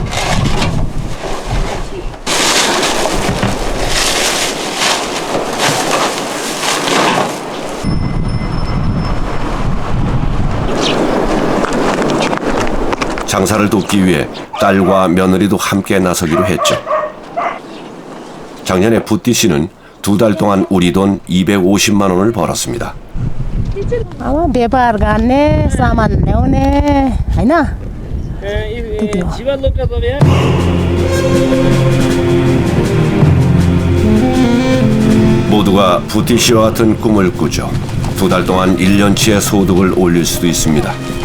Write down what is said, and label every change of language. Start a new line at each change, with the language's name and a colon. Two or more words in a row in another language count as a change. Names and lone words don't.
Korean: 장사를 돕기 위해 딸과 며느리도 함께 나서기로 했죠. 작년에 부띠 씨는 2달 동안 우리 돈 250만 원을 벌었습니다.
Nepali: अब व्यापार गर्ने सामान ल्याउने होइन
Korean: 모두가 부띠 씨와 같은 꿈을 꾸죠. 2달 동안 1년치의 소득을 올릴 수도 있습니다.